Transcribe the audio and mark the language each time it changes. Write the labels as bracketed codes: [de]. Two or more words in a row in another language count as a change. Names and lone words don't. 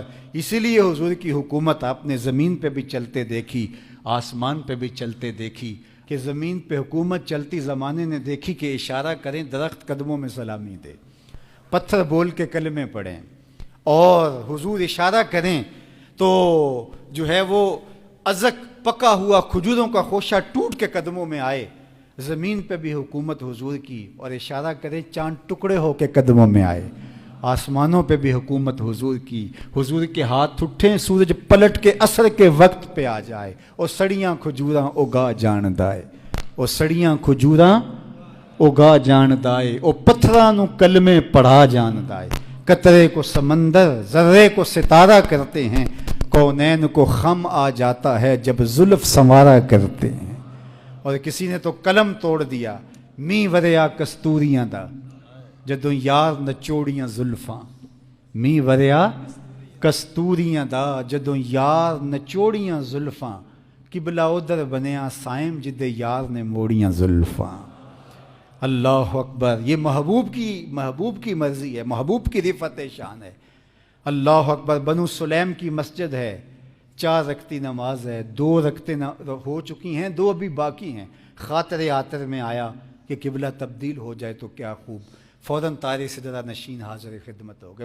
[ur] اسی لیے حضور کی حکومت آپ نے زمین پہ بھی چلتے دیکھی، آسمان پہ بھی چلتے دیکھی، کہ زمین پہ حکومت چلتی زمانے نے دیکھی کہ اشارہ کریں درخت قدموں میں سلامی دے، پتھر بول کے کلمے پڑھیں، اور حضور اشارہ کریں تو جو ہے وہ ازک پکا ہوا کھجوروں کا خوشہ ٹوٹ کے قدموں میں آئے۔ زمین پہ بھی حکومت حضور کی، اور اشارہ کریں چاند ٹکڑے ہو کے قدموں میں آئے۔ آسمانوں پہ بھی حکومت حضور کی، حضور کے ہاتھ اٹھیں سورج پلٹ کے عصر کے وقت پہ آ جائے، [pa] اور سڑیاں کھجوراں اگا جان دائے، اور سڑیاں کھجوراں اگا جان دائے، اور پتھراں نو کلمے پڑھا جان دائے۔ [ur] قطرے کو سمندر، ذرے کو ستارہ کرتے ہیں، کونین کو خم آ جاتا ہے جب زلف سنوارا کرتے ہیں۔ اور کسی نے تو قلم توڑ دیا، [pa] می وریا کستوریاں دا جدوں یار نچوڑیاں زلفاں، می وریا کستوریاں دا جدوں یار نچوڑیاں زلفاں، قبلہ ادھر بنیا سائم جدے یار نے موڑیاں زلفاں۔ [ar] اللہ اکبر۔ [ur] یہ محبوب کی مرضی ہے، محبوب کی رفعت شان ہے۔ [ar] اللہ اکبر۔ [ur] بنو سلیم کی مسجد ہے، 4 رکعتی نماز ہے، 2 رکعتیں ہو چکی ہیں، 2 ابھی باقی ہیں۔ خاطر آطر میں آیا کہ قبلہ تبدیل ہو جائے تو کیا خوب، فوراً طارق صدرہ نشین حاضر خدمت ہو گئے۔